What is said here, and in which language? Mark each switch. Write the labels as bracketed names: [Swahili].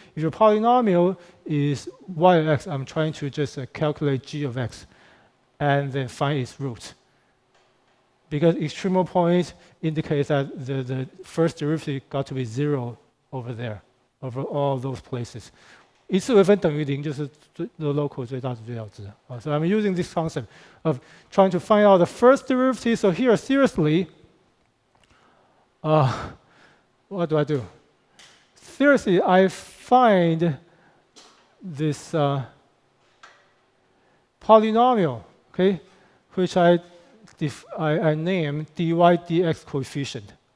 [English] If your polynomial is y of x, I'm trying to just calculate g of x, and then find its roots. Because extremal point indicates that the first derivative got to be 0 over there, over all those places. [Chinese] 一次微分等于零就是 [English] the local [Chinese] 最大值最小值。 [English] So I'm using this concept of trying to find out the first derivative. So here, seriously, what do I do? Seriously, I find this polynomial, okay, which I name dy dx coefficient.